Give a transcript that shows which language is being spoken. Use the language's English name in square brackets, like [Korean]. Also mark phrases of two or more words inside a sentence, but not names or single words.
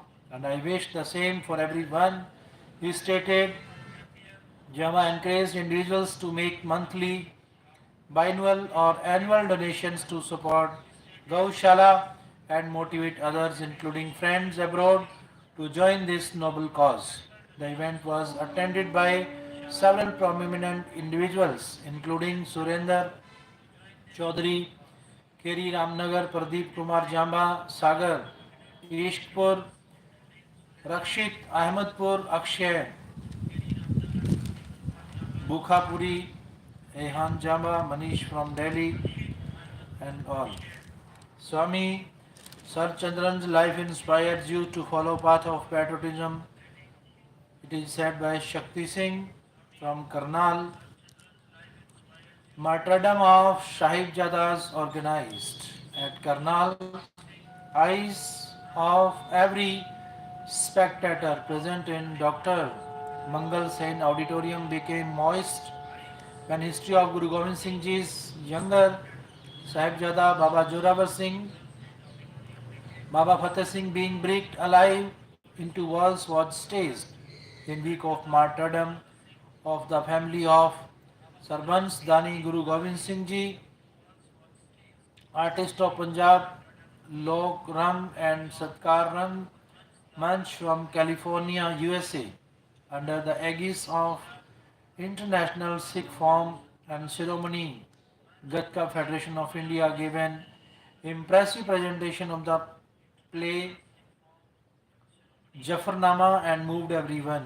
[English] And I wish the same for everyone. He stated, Jama encouraged individuals to make monthly, biannual or annual donations to support Gaushala and motivate others, including friends abroad, to join this noble cause. The event was attended by several prominent individuals, including Surender Chaudhary, Keri Ramnagar, Pradeep Kumar Jamba, Sagar, Ishkpur, Rakshit, Ahmedpur, Akshay, Bukhapuri, Ehan Jamba, Manish from Delhi, and all. Swami Sarchandran's life inspires you to follow path of patriotism. It is said by Shakti Singh from Karnal. Martyrdom of Sahibjadas organized at Karnal. Eyes of every spectator present in Dr. Mangal Sen Auditorium became moist when history of Guru Gobind Singh Ji's younger Sahibjada Baba Joravar Singh, Baba Fateh Singh being bricked alive into walls was staged in week of martyrdom of the family of Sarbans Dani Guru Gobind Singh Ji, artist of Punjab, Lok Rang and Satkar Rang Manch from California, USA, under the aegis of International Sikh Forum and Ceremony, Gatka Federation of India gave an impressive presentation of the play Jafarnama and moved everyone.